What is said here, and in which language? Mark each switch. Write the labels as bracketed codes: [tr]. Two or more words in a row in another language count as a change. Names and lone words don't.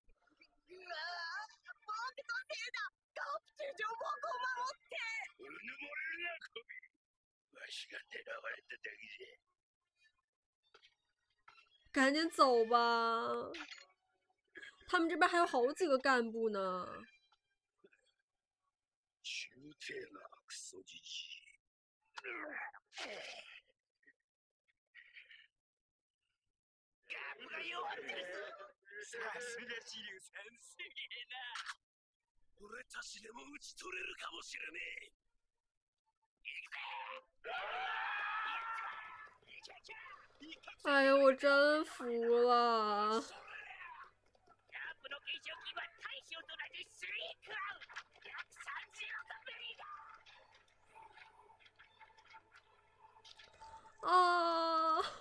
[zh] 赶紧走吧，他们这边还有好几个干部呢。 [ja] さすがシリュウさん、すげえな。俺たちでも打ち取れるかもしれねえ。 [zh] 哎呦，我真服了。啊！